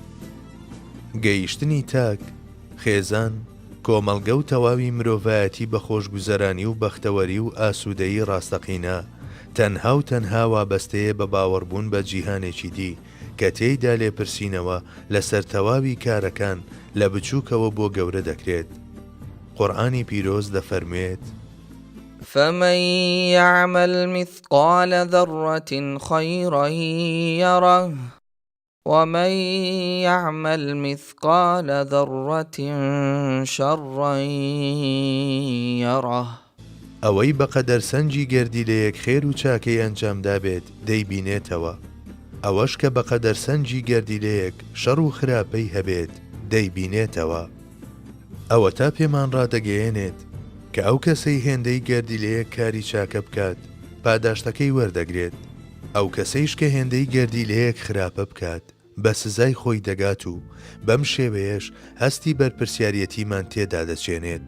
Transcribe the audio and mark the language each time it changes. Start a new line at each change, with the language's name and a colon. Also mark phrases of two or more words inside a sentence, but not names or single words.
Central Kurdish: گەیشتنی تاک، خێزان، کۆمەڵگە و تەواوی مرۆڤایەتی بە خۆشگوزەرانی و بەختەوەری و ئاسوودەیی ڕاستەقینە تەنها و تەنها وابەستەیە بە باوەڕبوون بە جیهانێکی دی کە تێیدا لێپرسینەوە لەسەر تەواوی کارەکان لە بچووکەوە بۆ گەورە دەکرێت. قورئانی پیرۆز دەفەرموێت:
Arabic: فمن يعمل مثقال ذرة خيرا يره ومن يعمل مثقال ذرة شرا يره.
Central Kurdish: ئەوەی بەقەدەر سەنجی گەردیلەیەک خێر و چاکەی ئەنجامدا بێت دەیبینێتەوە، ئەوەش کە بەقەدەر سەنجی گەردیلەیەک شەڕ و خراپەی هەبێت دەیبینێتەوە. ئەوە تا پێمان ڕادەگەیەنێت کە ئەو کەسەی هێندەی گەردیلەیەک کاری چاکە بکات پاداشتەکەی وەردەگرێت، ئەو کەسەیش کە هێندەی گەردیلەیەک خراپە بکات بە سزای خۆی دەگات و بەم شێوەیەش هەستی بەرپرسیارەتیمان تێدا دەچێنێت.